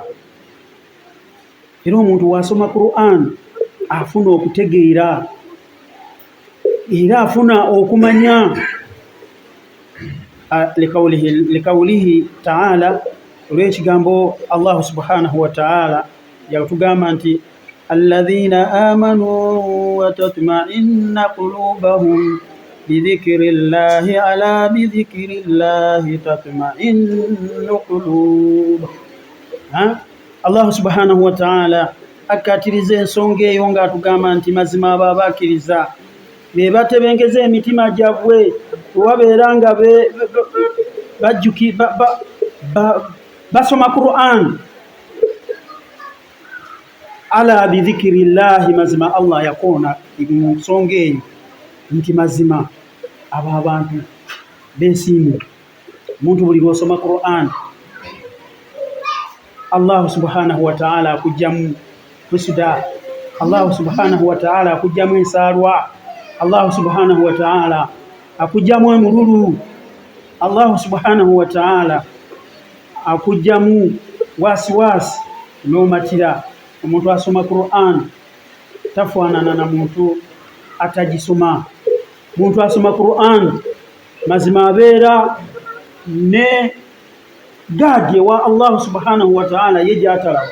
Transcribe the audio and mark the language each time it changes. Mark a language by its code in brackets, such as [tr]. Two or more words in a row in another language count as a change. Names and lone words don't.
[lg] Era omuntu wasoma Qur'an afuna okutegeera era afuna okumanya. [ar] لقوله تعالى, [lg] olw'ekigambo [ar] الله سبحانه وتعالى [lg] yatugamba nti [ar] الذين آمنوا وتطمئن قلوبهم بذكر الله ألا بذكر الله تطمئن القلوب. الله سبحانه وتعالى [lg] akkatiriza ensonga eyo ng'atugamba nti mazima abo abakkiriza be batebengeza emitima gyabwe wabeera nga basoma Qur'an [ar] ألا بذكر الله. [lg] Mazima Allah yakoona mu nsonga eyo nti mazima abo abantu beesiimu. Omuntu buli lw'osoma Qur'an [ar] الله سبحانه وتعالى [lg] akugjamu kusuda, [ar] الله سبحانه وتعالى [lg] akugjamu ensaalwa, [ar] الله سبحانه وتعالى [lg] akugjamu emululu, [ar] الله سبحانه وتعالى [lg] akugjamu wasiwasi n'omatira. Omuntu asoma Qur'an tafaanana na muntu atagisoma. Muntu asoma Qur'an mazima abeera ne gaadi wa [ar] الله سبحانه وتعالى [lg] ye gy'atalaba.